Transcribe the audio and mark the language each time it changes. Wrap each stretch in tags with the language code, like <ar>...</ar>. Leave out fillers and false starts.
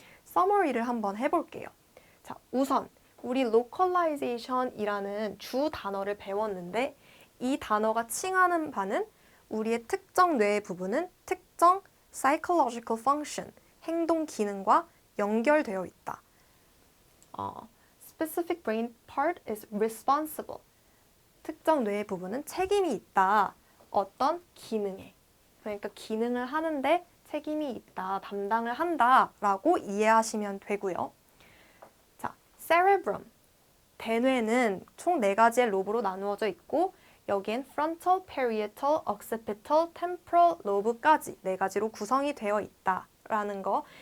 <ko>서머리를 한번 해볼게요. 자, 우선 우리 localization이라는 주 단어를 배웠는데 이 단어가 칭하는 바는 우리의 특정 뇌의 부분은 특정 psychological function, 행동 기능과 연결되어 있다.</ko> <en>Specific brain part is responsible.</en> <ko>특정 뇌의 부분은 책임이 있다. 어떤 기능에. 그러니까 기능을 하는데 책임이 있다, 담당을 한다라고 이해하시면 되고요. 자, cerebrum, 대뇌는 총 4가지의 로브로 나누어져 있고 여기엔 frontal, parietal, occipital, temporal lobe까지 4가지로 구성이 되어 있다라는 거.</ko>